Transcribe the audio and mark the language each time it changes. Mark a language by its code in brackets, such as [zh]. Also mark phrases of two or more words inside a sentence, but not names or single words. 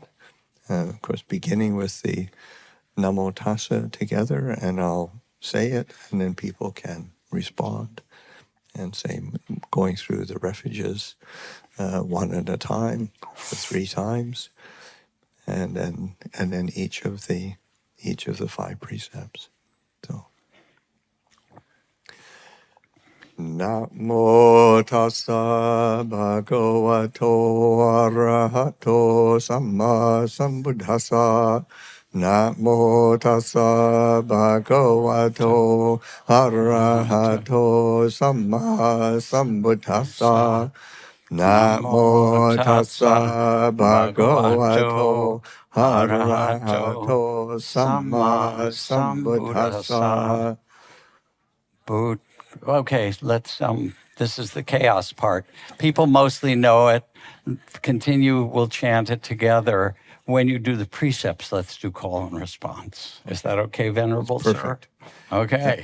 [en] Of course, beginning with the [pi] Namo Tassa [en] together, and I'll say it, and then people can respond. And same, going through the refuges one at a time, for 3 times, and then each of the 5 precepts. So, [pi] Namo Tassa Bhagavato Arahato Samma Sambuddhassa. Namo Tassa Bhagavato Arahato Samma Sambuddhassa. Namo Tassa Bhagavato Arahato Samma Sambuddhassa. [en] Okay, let's, this is the chaos part. People mostly know it. Continue, we'll chant it together. When you do the precepts, let's do call and response. Is that okay, Venerable Perfect. Sir? Okay.